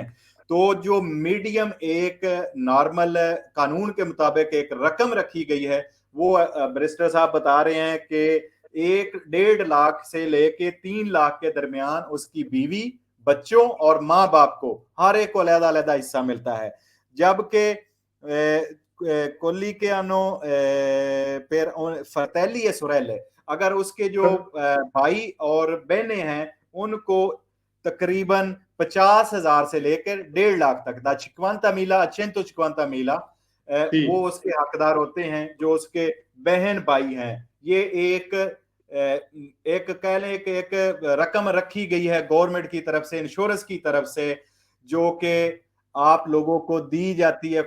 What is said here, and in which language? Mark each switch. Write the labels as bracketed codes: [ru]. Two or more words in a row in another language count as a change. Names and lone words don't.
[ur] تو جو میڈیم ایک نارمل قانون کے مطابق ایک رقم رکھی گئی ہے، وہ بیرسٹر صاحب بتا رہے ہیں کہ 1-1.5 لاکھ سے لیکے 3 لاکھ کے درمیان اس کی بیوی، بچوں اور ماں باپ کو ہر ایک کو الگ الگ حصہ ملتا ہے. [it] जबकि colli che hanno per fratelli e sorelle, [ur] اگر اس کے جو بھائی اور بہنیں ہیں ان کو تقریباً 50,000 سے لے کر 1.5 لاکھ تک, [it] da 50.000 a 150.000 [ur] वो sì, اس کے حقدار ہوتے ہیں، جو اس کے بہن بھائی ہیں. یہ ایک کہہ لیں کہ ایک رقم رکھی گئی ہے گورنمنٹ کی طرف سے، انشورنس کی طرف سے، جو کہ آپ لوگوں کو دی جاتی ہے.